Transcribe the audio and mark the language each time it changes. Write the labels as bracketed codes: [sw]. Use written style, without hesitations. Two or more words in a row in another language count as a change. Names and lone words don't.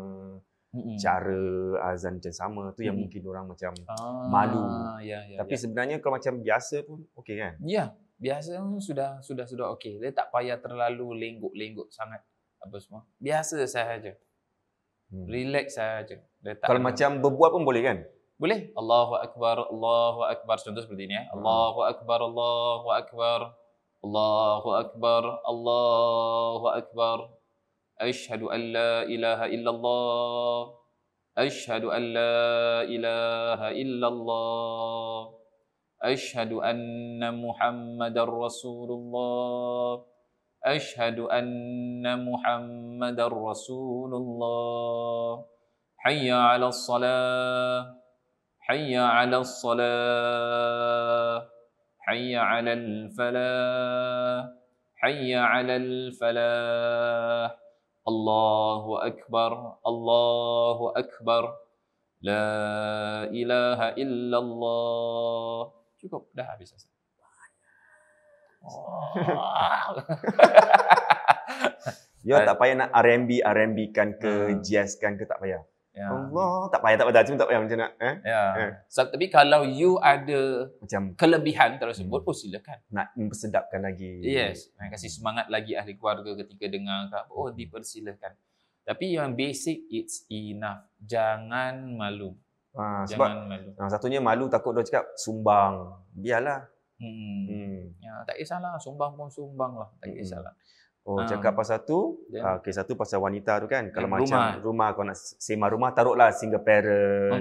[ms] Cara azan macam sama tu yang mungkin orang macam malu. Tapi sebenarnya kalau macam biasa pun okey kan? Ya, biasa sudah okey. Dia tak payah terlalu lenggok-lenggok sangat apa semua. Biasa sahaja. Relax sahaja. Kalau macam berbuat pun boleh kan? Boleh. [ar] الله أكبر، الله أكبر. [ms] Contoh seperti ini ya. [ar] الله أكبر، الله أكبر. الله أكبر، الله أكبر. أشهد أن لا إله إلا الله. أشهد أن لا إله إلا الله. أشهد أن محمدا رسول الله. أشهد أن محمدا رسول الله. حي على الصلاة. حي على الصلاة. حي على الفلاح. حي على الفلاح. الله أكبر، الله أكبر. لا إله إلا الله. [ms] Cukup, dah habis azan. Ya tak payah nak R&B kan ke jazz kan ke, tak payah. Ya. Allah, tak payah cuma tak payah macam nak So, tapi kalau you ada macam kelebihan tersebut, silakan. Nak mempersedapkan lagi. Yes, kasih semangat lagi ahli keluarga ketika dengar ke apa, dipersilakan. Tapi yang basic [en] it's enough. [ms] Jangan malu. Jangan malu. Satunya malu takut dia cakap sumbang. Biarlah. Ya, tak kisahlah, sumbang pun sumbang lah, tak kisahlah. Cakap pasal tu, satu pasal wanita tu kan. Kalau macam rumah kau nak sewa rumah, taruhlah [en] single parent.